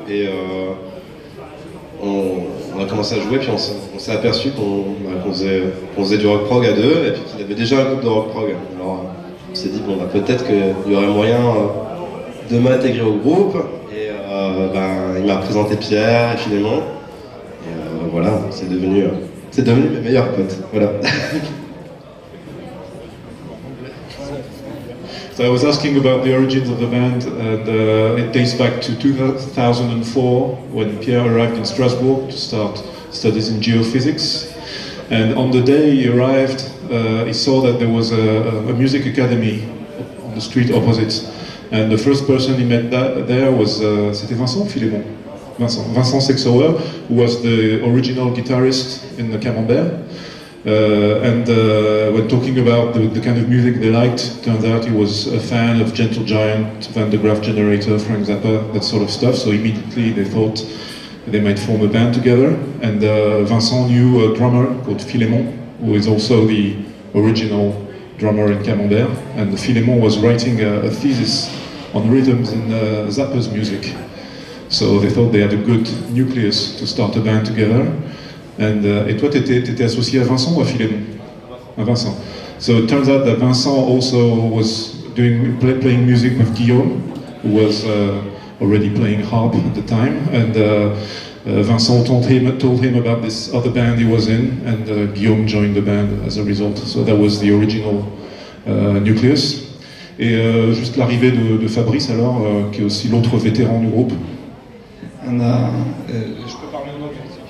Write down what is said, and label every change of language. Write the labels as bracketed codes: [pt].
[fr] Et on a commencé à jouer, puis on s'est aperçu qu'on faisait du rock prog à deux, et puis qu'il avait déjà un groupe de rock prog. Alors, on s'est dit, peut-être qu'il y aurait moyen de m'intégrer au groupe. Et il m'a présenté Pierre et Philémon. Et voilà, c'est devenu mes meilleurs potes. Voilà. [en] So I was asking about the origins of the band, and it dates back to 2004 when Pierre arrived in Strasbourg to start studies in geophysics. And on the day he arrived, he saw that there was a music academy on the street opposite. And the first person he met there was [fr] c'était [en] Vincent Philémon. Vincent Sexoer, who was the original guitarist in the Camembert. When talking about the kind of music they liked, turned out he was a fan of Gentle Giant, Vandergraaf Generator, Frank Zappa, that sort of stuff. So immediately they thought they might form a band together. And Vincent knew a drummer called Philémon, who is also the original drummer in Camembert. And Philémon was writing a thesis on rhythms in Zappa's music. So they thought they had a good nucleus to start a band together. [fr] Et toi, t'étais associé à Vincent ou à Philémon? À Vincent. [en] So it turns out that Vincent also was playing music with Guillaume, who was already playing harp at the time. And Vincent told him about this other band he was in, and Guillaume joined the band as a result. So that was the original nucleus. [fr] Et juste l'arrivée de Fabrice alors, qui est aussi l'autre vétéran du groupe. Je peux parler en anglais.